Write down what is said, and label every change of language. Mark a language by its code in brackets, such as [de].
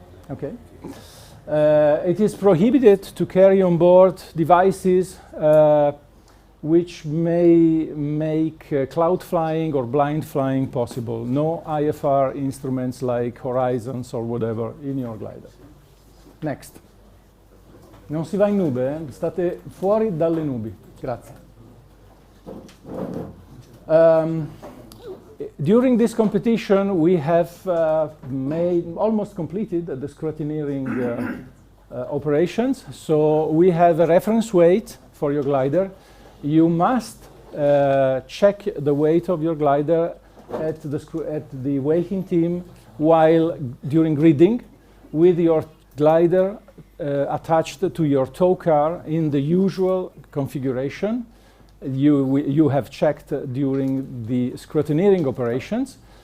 [en] Okay. It is prohibited to carry on board devices which may make cloud flying or blind flying possible. No IFR instruments like horizons or whatever in your glider. Next. [it] Non si va in nube, state fuori dalle nubi. Grazie. [en] During this competition, we have almost completed the scrutineering operations. So we have a reference weight for your glider. You must check the weight of your glider at the weighing team while during reading with your glider attached to your tow car in the usual configuration you have checked during the scrutineering operations.